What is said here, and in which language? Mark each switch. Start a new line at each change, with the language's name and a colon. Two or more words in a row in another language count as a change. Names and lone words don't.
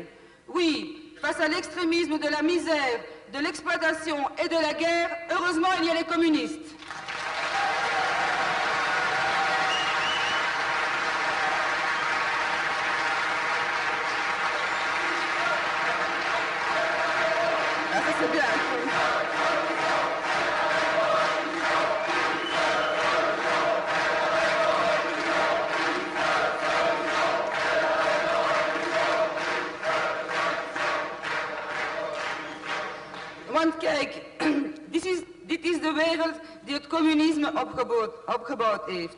French: Oui, face à l'extrémisme de la misère, de l'exploitation et de la guerre, heureusement il y a les communistes. Ah, ça c'est bien.
Dutch: Want kijk, dit is de wereld die het communisme opgebouwd heeft.